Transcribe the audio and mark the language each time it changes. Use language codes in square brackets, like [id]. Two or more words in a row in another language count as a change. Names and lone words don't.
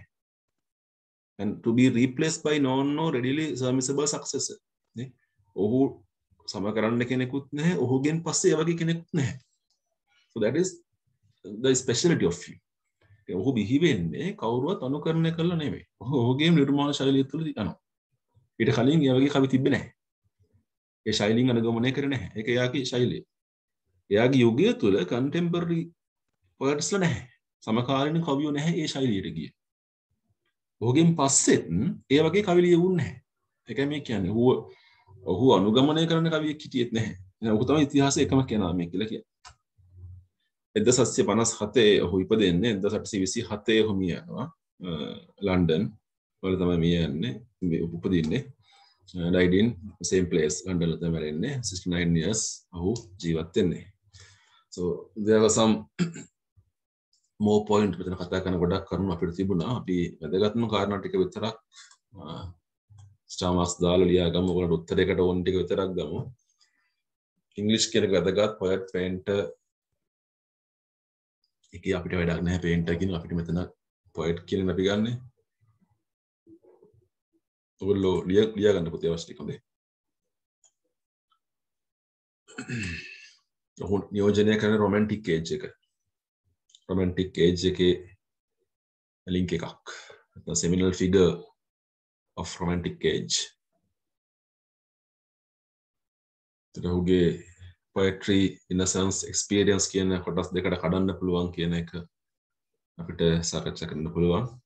[en] And to be replaced by known or readily surmisable successor. [si] නේ? ඔහු සම කරන්න කෙනෙකුත් නැහැ. ඔහුගෙන් පස්සේ ඒ වගේ කෙනෙකුත් නැහැ. [en] So that is the speciality of him. [si] ඔහු බිහි වෙන්නේ කවුරුවත් අනුකරණය කරලා නෙවෙයි. ඔහුගේ නිර්මාණ ශෛලිය තුළ යනවා. ඊට කලින් ඒ වගේ කවි තිබ්බේ නැහැ. ඒ ශෛලියෙන් අනුගමනය කරේ නැහැ. ඒක එයාගේ ශෛලිය. එයාගේ යුගය තුළ [en] contemporary poets [si] ලා නැහැ. සමකාලීන කවියෝ නැහැ ඒ ශෛලියට ගියේ. ඔහුගෙන් පස්සෙත් ඒ වගේ කවි ලියවුන්නේ නැහැ. ඒකයි මේ කියන්නේ. ඔහු අනුගමනය කරන කවියෙක් හිටියෙත් නැහැ. ඔහු තමයි ඉතිහාසයේ එකම කෙනා මේ කියලා කියන්නේ. 1757 ඔහු ඉපදෙන්නේ 1827 ඔහු මිය යනවා ලන්ඩන් වල තමයි මිය යන්නේ උපදින්නේ [en] died in same place [si] ලන්ඩන් වල තමයි මැරෙන්නේ [en] 69 years [si] ඔහු ජීවත් වෙන්නේ. [en] So there was some more point [si] මෙතන කතා කරන ගොඩක් කරුණු අපිට තිබුණා. අපි වැදගත්ම කාරණා ටික විතරක් [en] star marks [si] දාලා ලියා ගමු. ඔයාලට උත්තරයකට ඕන ටික විතරක් ගමු. ඉංග්‍රීසි කියන එක වැදගත් [en] poet painter [si] එකේ අපිට වැඩක් නැහැ painter කියන අපිට මෙතන poet කියන අපි ගන්නෙ. ඔයගොල්ලෝ ලියා ගන්න පුතේ අවශ්‍ය ටික හොඳේ. ඔහු නියෝජනය කරන [en] romantic age [si] එක. [en] romantic age [si] එකේ link එකක්. [en] the seminal figure of romantic age. [si] ඔහුගේ [en] poetry innocence experience [si] කියන කොටස් දෙකට කඩන්න පුළුවන් කියන එක අපිට සාකච්ඡා කරන්න පුළුවන්.